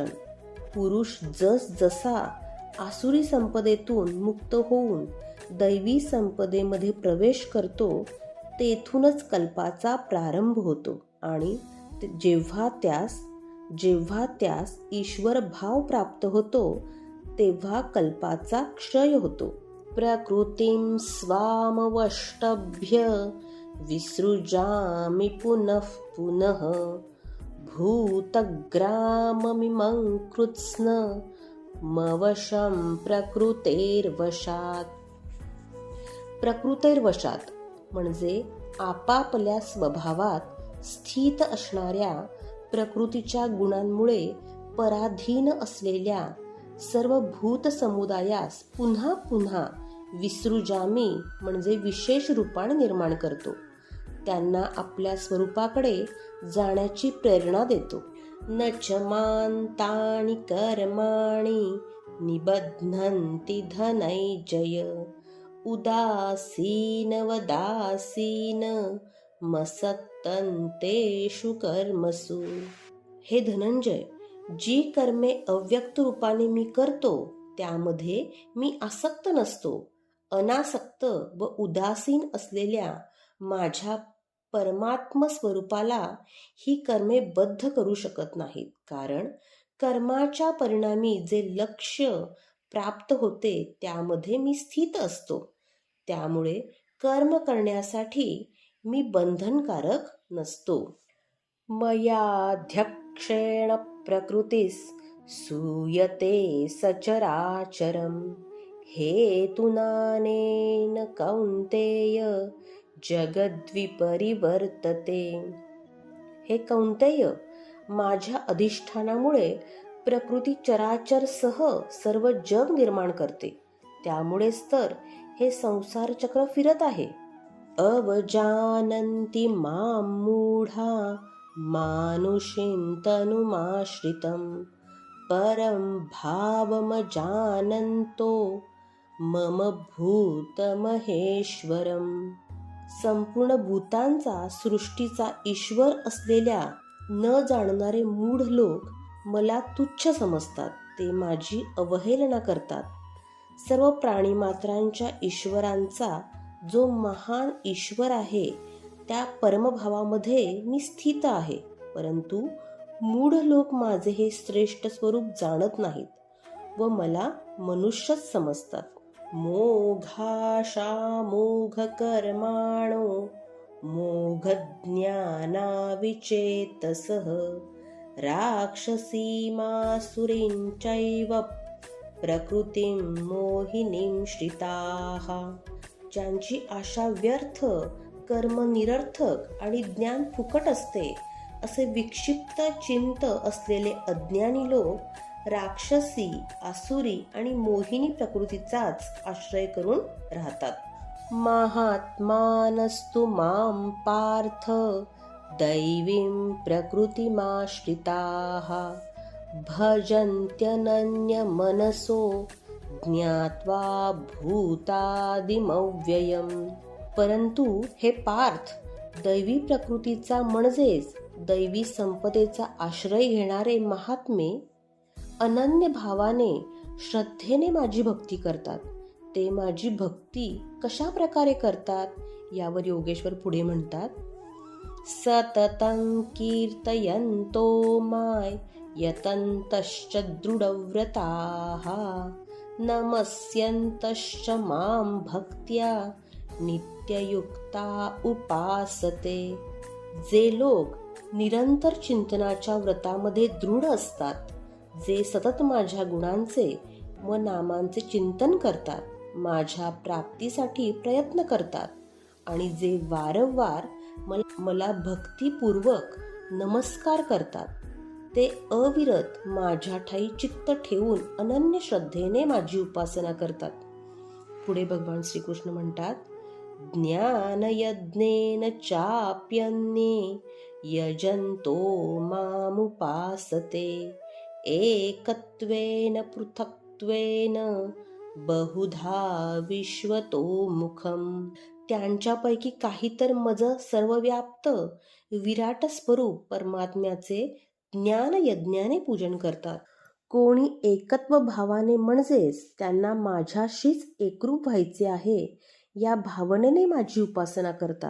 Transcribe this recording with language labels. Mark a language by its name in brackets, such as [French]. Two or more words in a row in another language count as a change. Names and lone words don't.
[Marathi] पुरुष जसा आसुरी संपदेतून मुक्त होऊन दैवी संपदेमध्ये प्रवेश करतो, तेथूनच कल्पाचा प्रारंभ होतो आणि जेव्हा त्यास ईश्वर भाव प्राप्त होतो तेव्हा कल्पाचा क्षय होतो. [Sanskrit] प्रकृतिं स्वामवष्टभ्य विसृजामि पुनः पुनः भूतग्राममिमं कृत्स्न मवशं प्रकृतेर्वशात्. [Marathi] प्रकृतेर्वशात म्हणजे आपापल्या स्वभावात स्थित असणाऱ्या प्रकृतीच्या गुणांमुळे पराधीन असलेल्या सर्व भूत समुदायास पुन्हा पुन्हा विसृजामी म्हणजे विशेष रूपाने निर्माण करतो. त्यांना आपल्या स्वरूपाकडे जाण्याची प्रेरणा देतो. [Sanskrit] न च मां तानि कर्माणि निबध्नन्ति धनञ्जय उदासीनवदासीन मसक्तन्तेषु कर्मसु. [Marathi] हे धनंजय, जी कर्मे अव्यक्त रूपाने मी करतो त्यामध्ये मी आसक्त नसतो. अनासक्त व उदासीन असलेल्या माझ्या परमात्म स्वरूपाला ही कर्मे बद्ध करू शकत नाहीत, कारण कर्माच्या परिणामी जे लक्ष्य प्राप्त होते त्यामध्ये मी स्थित असतो. त्यामुळे कर्म करण्यासाठी मी बंधनकारक नसतो. [Sanskrit] मयाध्यक्षेण प्रकृतीस सूयते सचराचरम् हेतुनानेन कौन्तेय जगद्विपरिवर्तते. [Marathi] हे कौन्तेय, माझ्या अधिष्ठानामुळे प्रकृती चराचर सह सर्व जग निर्माण करते. त्यामुळेच तर हे संसार चक्र फिरत आहे. [Sanskrit] अवजानन्ति मां मूढा मानुषीं तनुमाश्रितं परं भावमजानन्तो मम भूतमहेश्वरम्. [Marathi] संपूर्ण भूतांचा सृष्टीचा ईश्वर असलेल्या न जाणणारे मूढ लोक मला तुच्छ समजतात. ते माझी अवहेलना करतात. सर्व प्राणीमात्रांच्या ईश्वरांचा जो महान ईश्वर आहे त्या परमभावामध्ये मी स्थित आहे, परंतु मूढ लोक माझे हे श्रेष्ठ स्वरूप जाणत नाहीत व मला मनुष्यच समजतात. [Sanskrit] मोघाशा मोघ कर्माणो मोघ ज्ञानाविचेतसः राक्षसीमासुरींचैव प्रकृतिं मोहिनीं श्रिताः. [Marathi] ज्यांची आशा व्यर्थ, कर्म निरर्थक आणि ज्ञान फुकट असते असे विक्षिप्त चिंत असलेले अज्ञानी लोक राक्षसी, आसुरी आणि मोहिनी प्रकृतीचाच आश्रय करून राहतात. [Sanskrit] महात्मानस्तु मां पार्थ दैवीं प्रकृतिमाश्रिताः भजन्त्यनन्यमनसो ज्ञात्वा भूतादिमव्ययम्. [Marathi] परंतु हे पार्थ, दैवी प्रकृतीचा म्हणजेच दैवी संपदेचा आश्रय घेणारे महात्मे अनन्य भावाने श्रद्धेने माझी भक्ती करतात. ते माझी भक्ती कशा प्रकारे करतात यावर योगेश्वर पुढे म्हणतात. [Sanskrit] सततं कीर्तयन्तो माय यतन्तश्च दृढव्रताः नमस्यन्तश्च मां भक्त्या नित्ययुक्ता उपासते. [Marathi] जे लोक निरंतर चिंतनाच्या व्रतामध्ये दृढ असतात, जे सतत माझ्या गुणांचे व नामांचे चिंतन करतात, माझ्या प्राप्तीसाठी प्रयत्न करतात आणि जे वारंवार मला भक्तिपूर्वक नमस्कार करतात ते अविरत माझ्या ठाई चित्त ठेवून अनन्य श्रद्धेने माझी उपासना करतात. पुढे भगवान श्रीकृष्ण म्हणतात, [Sanskrit] ज्ञानयज्ञेन चाप्यन्ये यजन्तो मामुपासते एकत्वेन पृथक्त्वेन बहुधा विश्वतो मुखम. [Marathi] त्यांच्यापैकी काही तर मज सर्वव्याप्त विराट स्वरूप परमात्म्याचे ज्ञानयज्ञाने पूजन करतात. कोणी एकत्व भावाने म्हणजेच त्यांना माझ्याशीच एकरूप व्हायचे आहे या भावनेने माझी उपासना करतात.